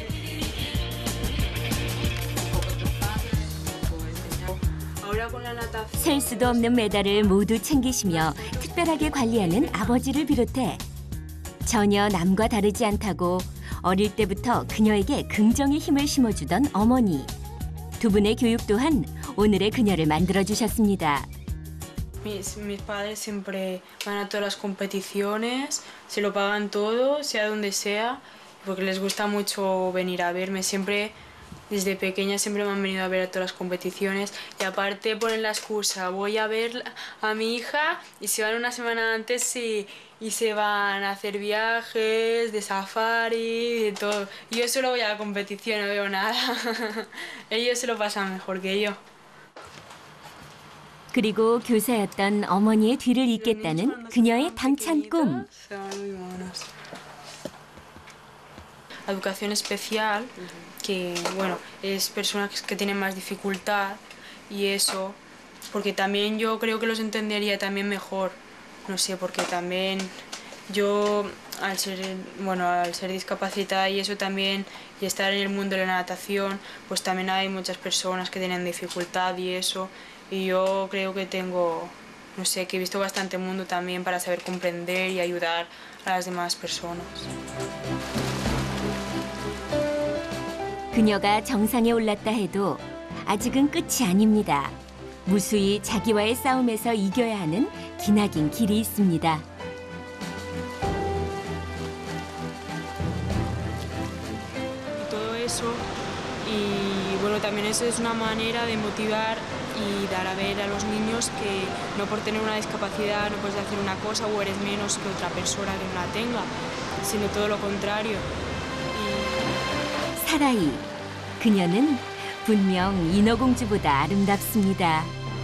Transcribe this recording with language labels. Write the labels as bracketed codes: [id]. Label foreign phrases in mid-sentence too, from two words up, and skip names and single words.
[ko] 셀 수도 없는 메달을 모두 챙기시며 특별하게 관리하는 아버지를 비롯해 전혀 남과 다르지 않다고 어릴 때부터 그녀에게 긍정의 힘을 심어주던 어머니. 두 분의 교육 또한 오늘의 그녀를 만들어주셨습니다. [es] Mis padres siempre van a todas las competiciones, se lo pagan todo, sea donde sea, porque les gusta mucho venir a verme. Siempre, desde pequeña, siempre me han venido a ver a todas las competiciones. Y aparte ponen la excusa, voy a ver a mi hija y se van una semana antes y se van a hacer viajes, de safari, de todo. Y yo solo voy a la competición, no veo nada. Ellos se lo pasan mejor que yo. [ko] 그리고 교사였던 어머니의 뒤를 잇겠다는 그녀의 당찬 꿈. [es] Educación especial, que bueno, es personas que tienen más dificultad y eso, porque también yo creo que los entendería también mejor, no sé, porque también yo al ser discapacitada y eso también, y estar en el mundo de la natación, pues también hay muchas personas que tienen dificultad y eso. Y yo creo que tengo, no sé, que he visto bastante mundo también para saber comprender y ayudar a las demás personas. [ko] 그녀가 정상에 올랐다 해도 아직은 끝이 아닙니다. 무수히 자기와의 싸움에서 이겨야 하는 기나긴 길이 있습니다. [es] Todo eso, y bueno, también eso es una manera de motivar y dar a ver a los niños que no por tener una discapacidad no puedes hacer una cosa o eres menos que otra persona que no la tenga, sino todo lo contrario. [ko] 사라이, 그녀는 분명 인어공주보다 아름답습니다.